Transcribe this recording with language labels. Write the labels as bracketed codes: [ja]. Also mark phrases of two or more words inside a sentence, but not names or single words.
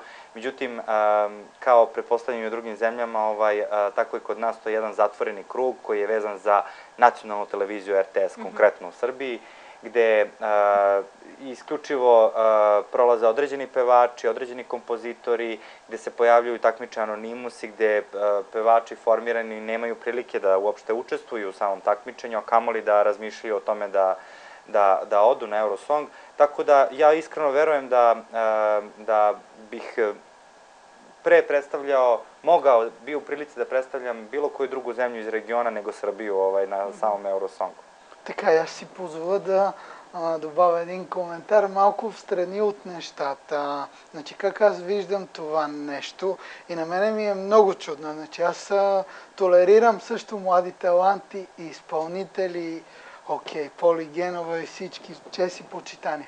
[sr] Međutim, kao pretpostavljam i u drugim zemljama, tako i kod nas to je jedan zatvoreni krug koji je vezan za nacionalnu televiziju RTS, konkretno u Srbiji, gde isključivo prolaze određeni pevači, određeni kompozitori, gde se pojavljuju takmiče anonimusi, gde pevači formirani nemaju prilike da uopšte učestvuju u samom takmičenju, a kamoli da razmišljaju o tome da odu na Eurosong. Tako da ja iskreno verujem da bih pre predstavljao, bio u prilici da predstavljam bilo koju drugu zemlju iz regiona nego Srbiju na samom Eurosongu. [bg] Така, аз си позволя да добавя един коментар малко встрани от нещата. Значи, как аз виждам това нещо и на мене ми е много чудно. Значи, аз толерирам също млади таланти и изпълнители, окей, Поли Генова и всички, чест и почитания.